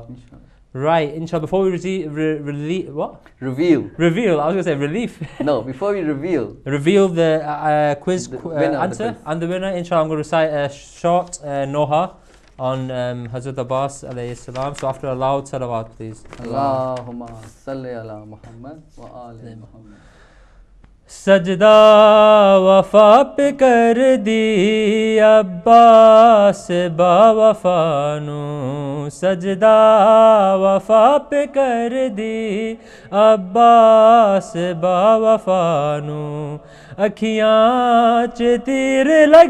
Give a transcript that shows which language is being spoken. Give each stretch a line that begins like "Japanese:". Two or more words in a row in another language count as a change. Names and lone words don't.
English: Right, inshallah, before we reveal, I was going to say relief. No, before we reveal the quiz answer the quiz. And the winner, inshallah, I'm going to recite a short noha on Hazrat Abbas
Arabic: عليه السلام.
English: So after a loud salawat, please.
Arabic: اللهم صل على محمد وآل محمد.
Punjabi: ਸਜਦਾ ਵਫ਼ਾ ਪੇ ਕਰ ਦੀ ਅੱਬਾਸ ਬਾਵਫ਼ਾਨੂੰ, ਸਜਦਾ ਵਫ਼ਾ ਪੇ ਕਰ ਦੀ ਅੱਬਾਸ ਬਾਵਫ਼ਾਨੂੰ, ਅੱਖੀਆਂ ਚ ਤੀਰ ਲੱਗ